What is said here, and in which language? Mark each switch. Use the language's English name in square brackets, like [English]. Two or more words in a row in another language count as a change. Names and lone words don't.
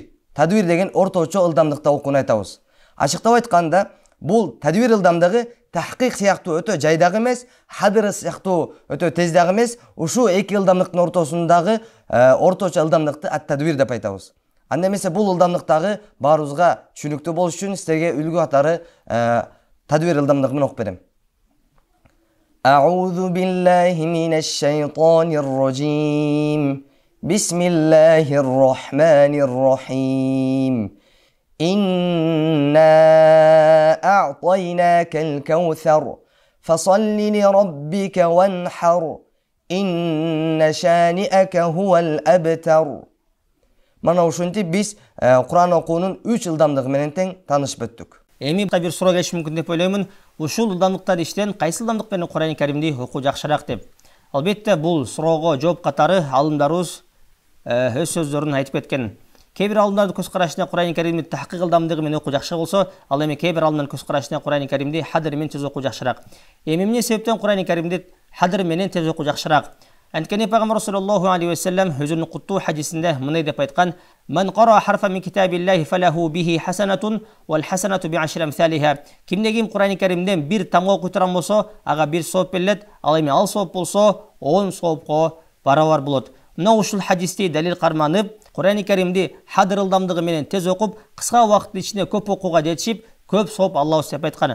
[Kyrgyz] Тадвир деген орточо ылдамдыкта окууну айтабыз. Ачыктап айтканда, бул тадвир ылдамдыгы тахқиқ сыяктуу өтө жайдагы эмес, хадр сыяктуу өтө тездагы эмес, ушу эки ылдамдыктын ортосундагы орточо ылдамдыкты ат-тадвир деп айтабыз. Анда эмесе бул ылдамдыктагы баарыбызга түшүнүктүү болуш үчүн силерге үлгү катары тадвир ылдамдыгы менен окуп берем. [Arabic] أعوذ بالله من الشيطان الرجيم. بسم الله الرحمن الرحيم. إنا أعطيناك الكوثر. فصل لربك وانحر. إن شانئك هو الأبتر. [Kyrgyz] Мана ушинтип биз Кур'ан окуунун 3 ылдамдыгы менен тең таанышып өттүк. Эми бир суроо келиши мүмкүн деп ойлоймун. Ушул ылдамдыктар иштен кайсы ылдамдык менен Кур'ани Каримди окуу жакшыраак деп. Албетте бул суроого жооп катары алымдарыбыз өз сөздөрүн айтып кеткен. Кээ бир алымдардын көз карашына Кур'ани Каримди тахқиқ ылдамдыгы менен окуу жакшы болсо, ал эми кээ бир алымдардын көз карашына Кур'ани Каримди хадр менен тез окуу жакшыраак. Эми эмне себептен Кур'ани Каримди хадр менен тез окуу жакшыраак? Анткени пайгамбар [Arabic] صلى الله عليه وسلم [Kyrgyz] өзүнүн куттуу хадисинде мындай деп айткан: [Arabic] "من قرأ حرفا من كتاب الله فله به حسنة والحسنة بعشر أمثالها." [Kyrgyz] Кимде ким Кур'ани Каримден бир тамга окуй турган болсо, ага бир сооп берилет. Ал эми ал сооп болсо, 10 соопко барабар болот. Мына ушул хадисти далил карманып, Кур'ани Каримди хадыр ылдамдыгы менен тез окуп, кыска убакыттын ичинде көп окууга жетишип, көп сооп Аллах деп айткан.